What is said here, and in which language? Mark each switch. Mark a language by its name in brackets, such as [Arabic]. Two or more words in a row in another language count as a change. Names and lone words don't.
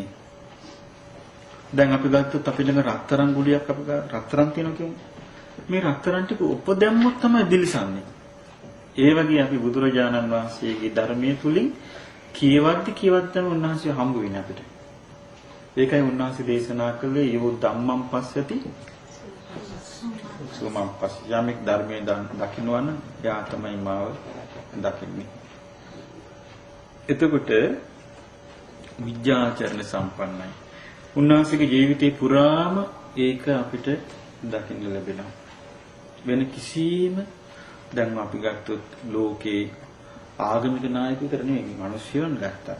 [Sinhala] දැන් අපි ගත්තොත් අපි ළඟ රත්තරන් ගුලියක් අපි රත්තරන් තියෙනවා කියමු. මේ රත්තරන් ටික උපදැම්මොත් තමයි දිලිසන්නේ. ඒ වගේ අපි බුදුරජාණන් වහන්සේගේ ධර්මයේ තුලින් කියවද්දම උන්වහන්සේ හම්බ වෙන්නේ අපිට. ඒකයි උන්වහන්සේ දේශනා කළේ [Pali] යෝ ධම්මං පස්සති සුමං පස්ස. [Sinhala] යමෙක් ධර්මයේ දකින්නවා නම් එයා තමයි මාව දකින්නේ. එතකොට විද්‍යාචරණ සම්පන්නයි. උන්වහන්සේගේ ජීවිතේ පුරාම ඒක අපිට දකින්න ලැබෙනවා. වෙන කිසිම දැන් අපි ගත්තොත් ලෝකේ ආගමික නායකයෙකු විතර නෙමෙයි මිනිස්සුන් ගත්තා.